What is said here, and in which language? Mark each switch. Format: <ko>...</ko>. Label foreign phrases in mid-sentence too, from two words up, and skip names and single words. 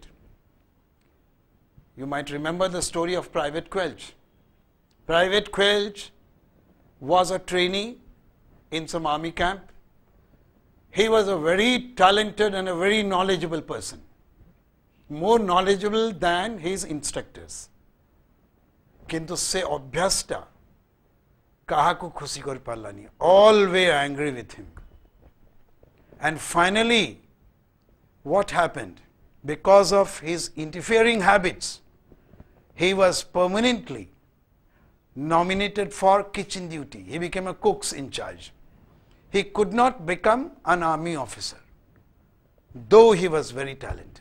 <en>You might remember the story of Private Quelch. Private Quelch was a trainee in some army camp. He was a very talented and a very knowledgeable person, more knowledgeable than his instructors.</en> <or>କିନ୍ତୁ ସେ ଅଭ୍ୟସ୍ତ କାହାକୁ ଖୁସି କରି ପାରିଲାନି,</or> <en>all were angry with him. And finally, what happened? Because of his interfering habits, he was permanently nominated for kitchen duty. He became a cook's in charge. He could not become an army officer, though he was very talented.</en>